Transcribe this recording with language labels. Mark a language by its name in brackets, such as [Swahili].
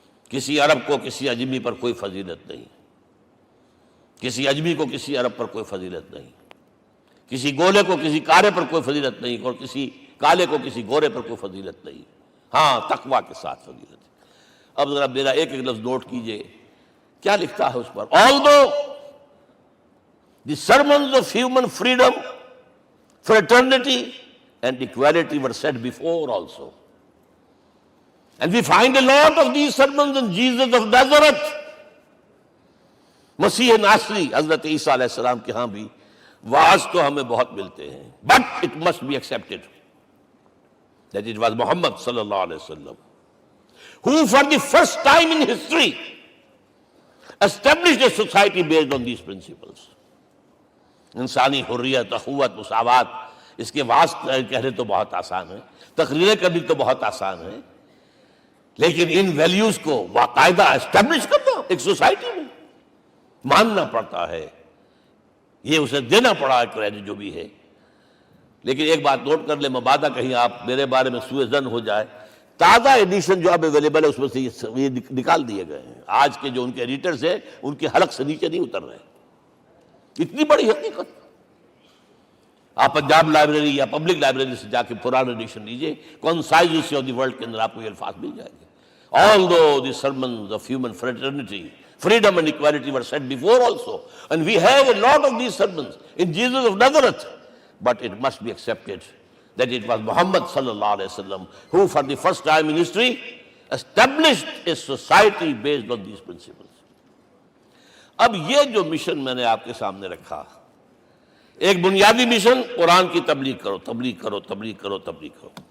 [Urdu] کسی عرب کو کسی اجمی پر کوئی فضیلت نہیں، کسی اجمی کو کسی عرب پر کوئی فضیلت نہیں، کسی گولے کو کسی کارے پر کوئی فضیلت نہیں، اور کسی کالے کو کسی گورے پر کوئی فضیلت نہیں. ہاں، تقویٰ کے ساتھ فضیلت ہے. اب ذرا میرا ایک لفظ نوٹ کیجئے، کیا لکھتا ہے اس پر؟ [English] Although the sermons of human freedom, fraternity and equality were said before also, and we find a lot of these sermons in Jesus of Nazareth. [Urdu] مسیح ناصری حضرت عیسیٰ علیہ السلام کے ہاں بھی وعظ تو ہمیں بہت ملتے ہیں، [English] but it must be accepted that it was Muhammad sallallahu alaihi wasallam who for the first time in history established a society based on these principles. [Urdu] انسانی حریت، اخوت، مساوات، اس کے وعظ کہنے تو بہت آسان ہے، تقریریں کرنی تو بہت آسان ہے، لیکن ان ویلیوز کو باقاعدہ اسٹیبلش کرنا ایک سوسائٹی میں ماننا پڑتا ہے. یہ اسے دینا پڑا ہے کریڈٹ جو بھی ہے. لیکن ایک بات نوٹ کر لیں، مبادہ کہیں آپ میرے بارے میں سوء ظن ہو جائے، تازہ ایڈیشن جو اب اویلیبل ہے اس میں سے یہ نکال دیے گئے ہیں. آج کے جو ان کے ایڈیٹرز ہیں ان کے حلق سے نیچے نہیں اتر رہے. اتنی بڑی حقیقت. آپ پنجاب لائبریری یا پبلک لائبریری سے جا کے پرانا ایڈیشن لیجئے، concise history of the world کے اندر آپ کو یہ الفاظ مل جائیں گے. [English] Although the sermons of human fraternity, Freedom and equality were said before also. And we have a lot of these sermons in Jesus of Nazareth. But it must be accepted that it was Muhammad sallallahu alaihi wasallam who for the first time in history established a society based on these principles. [Urdu] اب یہ جو mission میں نے آپ کے سامنے رکھا، ایک بنیادی مشن قرآن کی تبلیغ کرو، تبلیغ کرو، تبلیغ کرو، تبلیغ کرو.